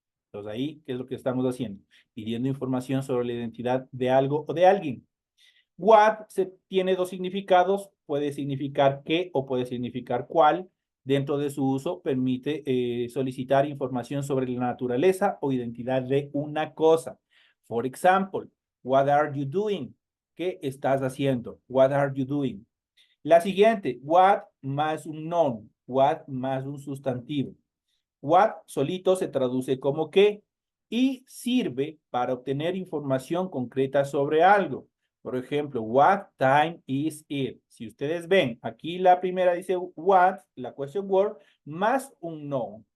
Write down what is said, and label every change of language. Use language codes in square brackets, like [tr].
[es] Entonces ahí, ¿qué es lo que estamos haciendo? Pidiendo información sobre la identidad de algo o de alguien. What tiene dos significados, puede significar qué o puede significar cuál. Dentro de su uso permite solicitar información sobre la naturaleza o identidad de una cosa. [en] For example, what are you doing? [es] ¿Qué estás haciendo? [en] What are you doing? [es] La siguiente, what más un noun, what más un sustantivo. What solito se traduce como qué y sirve para obtener información concreta sobre algo. Por ejemplo, [en] what time is it? [es] Si ustedes ven, aquí la primera dice what, la question word, más un noun.